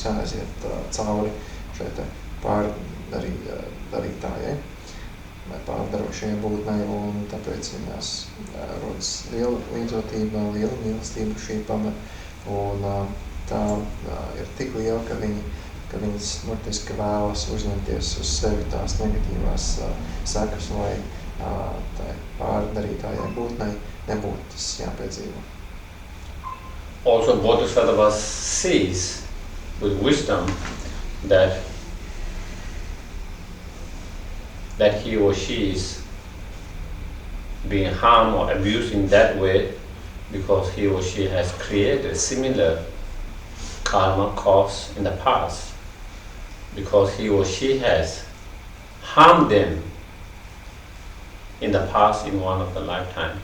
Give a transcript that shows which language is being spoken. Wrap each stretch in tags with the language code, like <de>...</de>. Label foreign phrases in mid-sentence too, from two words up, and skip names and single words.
<lv>jāaiziet cauri šai pārdarītājai vai pārdarošajai būtnei, un tāpēc viņās rodas liela līdzjūtība, liela mīlestība šī pamata, un tā ir tik liela, ka viņas burtiski vēlas uzņemties uz sevi tās negatīvās sekas, lai tai pārdarītājai būtnei nebūtu tas jāpiedzīvo.</lv> <en>Also, Bodhisattva sees with wisdom that he or she is being harmed or abused in that way because he or she has created similar karma cause in the past, because he or she has harmed them in the past in one of the lifetime.</en>